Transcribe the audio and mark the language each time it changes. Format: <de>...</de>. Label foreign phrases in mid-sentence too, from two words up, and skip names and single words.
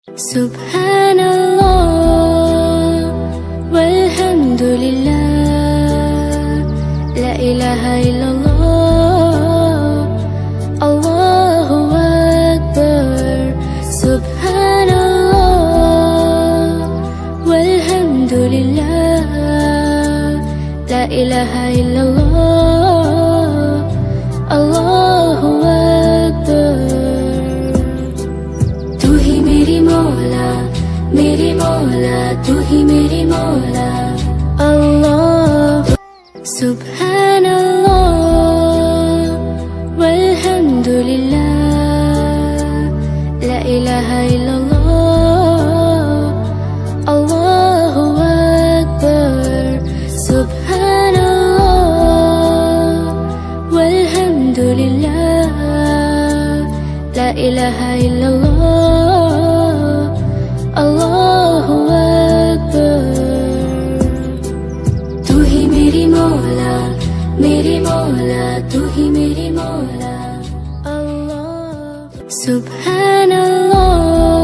<ar>سبحان الله والحمد لله، لا إله إلا الله، الله أكبر. سبحان الله والحمد لله، لا إله إلا الله، الله أكبر.</ar> <hi>तू ही मेरी मौला, मेरी मौला, तू ही मेरी मौला अल्लाह।</hi> <ar>سبحان الله والحمد لله، لا إله إلا الله، الله أكبر. سبحان الله والحمد لله، لا إله إلا الله، الله أكبر.</ar> <hi>तू ही मेरी मौला, मेरी मौला, तू ही मेरी मौला अल्लाह।</hi> <ar>Subhanallah</ar>